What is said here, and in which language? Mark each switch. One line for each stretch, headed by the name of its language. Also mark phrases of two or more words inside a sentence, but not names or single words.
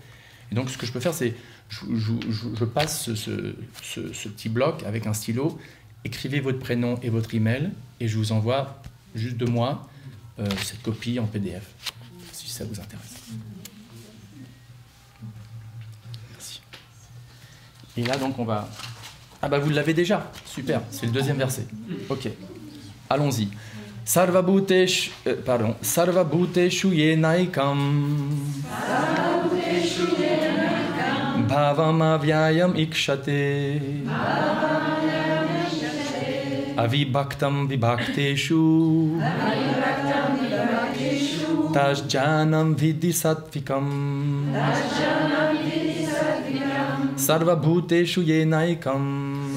French: Et donc, ce que je peux faire, c'est, je passe ce petit bloc avec un stylo, écrivez votre prénom et votre email, et je vous envoie, juste de moi, cette copie en PDF, si ça vous intéresse. Merci. Et là, donc, on va... Ah bah, vous l'avez déjà, super, c'est le deuxième verset. Ok, allons-y.
Sanskrit: Sarvabhuteshu yenaikam bhavam avyayam ikshate avibhaktam vibhakteshu tasjanam vidhi sattvikam sarvabhuteshu yenaikam